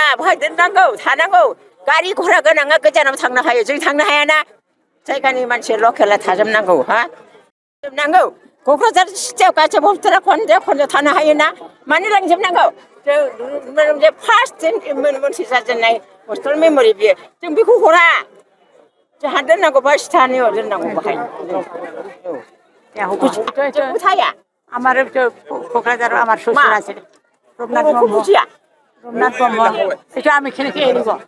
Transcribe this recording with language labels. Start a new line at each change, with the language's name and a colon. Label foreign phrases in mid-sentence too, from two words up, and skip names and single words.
Bodo: बहाय दोननांगौ थानांगौ गारि घरा गोनाङा गोजानाव थांनो हायो जों थांनो हायाना जायगानि मानसि लकेला थाजोबनांगौ हा जोबनांगौ क'क्राझार सिटियाव गासैबो हस्पिटाला खन्द' थानो हायोना मानो लांजोबनांगौ जों फार्स्ट मन्थ्रि जाजेननाय
English: hospital memory
Bodo: बियो जों बेखौ हरा जोंहा दोननांगौ बा स्थानीय दोननांगौ बाहाय কোথায়
Bangla: আমার কোকরাঝার আমার শ্বশুর আছে রবনাথ ব্রহ্ম এটা আমি খেলে খেয়ে নিব